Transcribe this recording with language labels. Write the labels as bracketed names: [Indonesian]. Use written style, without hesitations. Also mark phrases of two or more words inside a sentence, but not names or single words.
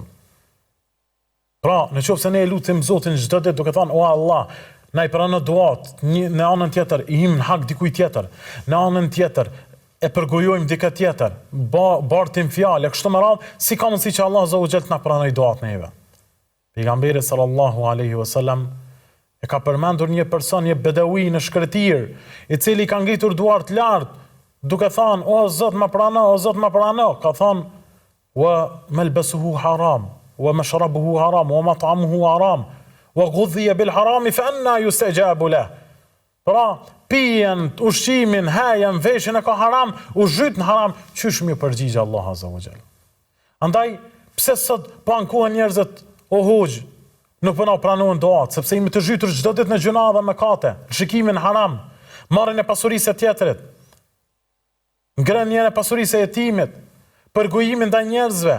[Albanian] Pra, nëse ne e lutim Zotin çdo ditë duke thënë, "O Allah, na i pranon duat", në anën tjetër i him në hak dikujt tjetër, në anën tjetër e përgojojmë dikë tjetër, bartim fjalë, kështu me radhë, si ka mundësi që Allah [Arabic] عز وجل [Albanian] të na pranojë duat neve? Pejgamberi [Arabic] صلى الله عليه وسلم [Albanian] e ka përmendur një person, një bedawi në shkretir, i cili ka ngritur duart lart, duke thënë, "O Zot, më prano, o Zot, më prano." Ka thënë, [Arabic] "وملبسه حرام ومشربه حرام ومطعمه حرام وغذي بالحرام فأنى يستجاب له." [Albanian] Pra, pijen, ushqimin, hajen, veshin e ka haram, u zhyt në haram, qysh më përgjigj Allah [Arabic] عز وجل. [Albanian] Andaj, pse sot po ankohen njerëzit, "O hoxh, nuk po na pranojnë duat, sepse jemi të zhytur çdo ditë në gjuna dhe mëkate, në shikimin haram, marrjen e pasurisë së tjetrit, ngrënien e pasurisë së jetimit, përgojimin ndaj njerëzve."